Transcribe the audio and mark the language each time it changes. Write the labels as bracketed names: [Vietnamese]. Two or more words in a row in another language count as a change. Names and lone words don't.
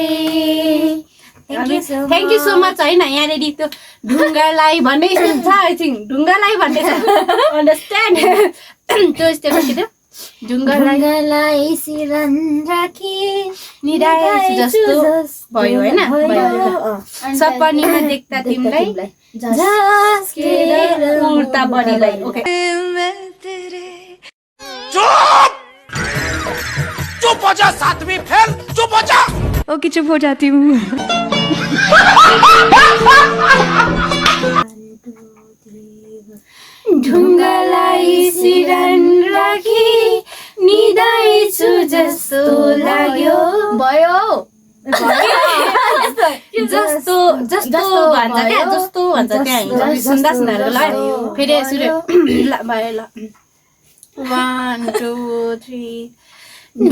[English] thank you so much [Nepali] होइन यहाँनिर त्यो ढुङ्गालाई भन्ने छ [English] I think [Nepali] ढुङ्गालाई भन्ने छ अन्डरस्ट्यान्ड त्यो स्टेप के थियो ढुङ्गालाई सिरन राखी निराएछु जस्तो भयो होइन सपनीमा देख्दा तिमीलाई झस्केर उड्दा बढीलाई ओके [Hindi] चुप हो जा सातवीं फेल चुप हो जा ओके चुप हो जाती हूँ [Nepali] ढुङ्गालाई सिरन राखी निदाइछु जस्तो लाग्यो भयो जस्तो जस्तो भन्छ क्या जस्तो भन्छ त्यहाँ सुन्दा सुन्दाको ल फेरि सुरु ल भयो ल 1 2 3